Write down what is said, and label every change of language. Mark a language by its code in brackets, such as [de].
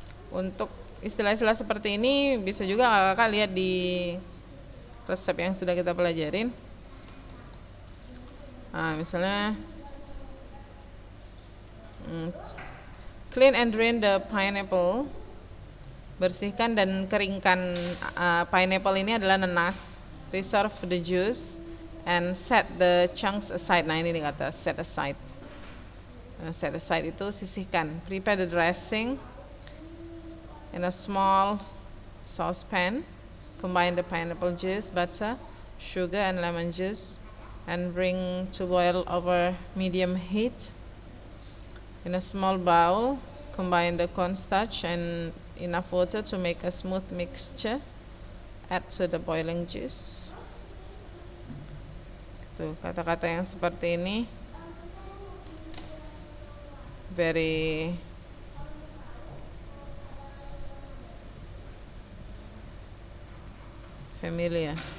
[id] Untuk istilah-istilah seperti ini bisa juga kakak lihat di resep yang sudah kita pelajarin. Misalnya [en] clean and drain the pineapple [id] bersihkan dan keringkan pineapple ini adalah nanas. [en] Reserve the juice and set the chunks aside. [id] Nah ini dikata [en] set aside. Set aside [id] itu sisihkan. [en] Prepare the dressing in a small saucepan. Combine the pineapple juice, butter, sugar and lemon juice and bring to boil over medium heat. In a small bowl, combine the cornstarch and enough water to make a smooth mixture. Add to the boiling juice. [id] Tuh, kata-kata yang seperti ini [en] very familiar.